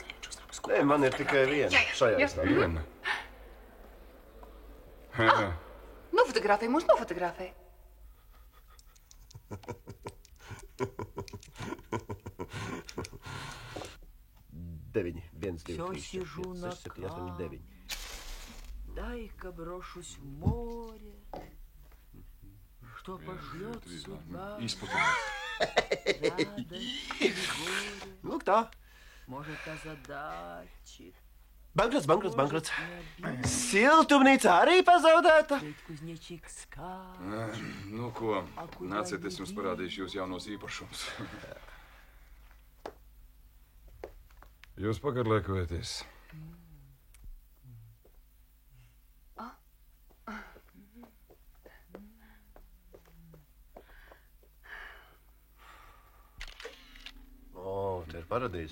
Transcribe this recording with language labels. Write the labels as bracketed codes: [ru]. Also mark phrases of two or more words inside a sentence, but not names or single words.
[lv] Nē, man ir tikai viena. Šajā izstādē. Viena. Jā. Nofotogrāfē, mūs nofotogrāfē. Deviņi. 1, 2, [ru] Всё [lv] 3, 4, [ru] сижу [lv] 5, [ru] на [lv] 6, 7, 8, 9. [ru] Дай-ка брошусь в море, что пошлет судьба. [lv] Lūk tā. [ru] Может, озадачит. [lv] Bankrots. Siltumnīca arī pazaudēta. [ru] Ведь кузнечик скачет. [lv] Nu, ko? Nāciet, es jums parādīšu jūs jaunos īpašums. Jūs pagarlēkojaties. O, te ir paradīze.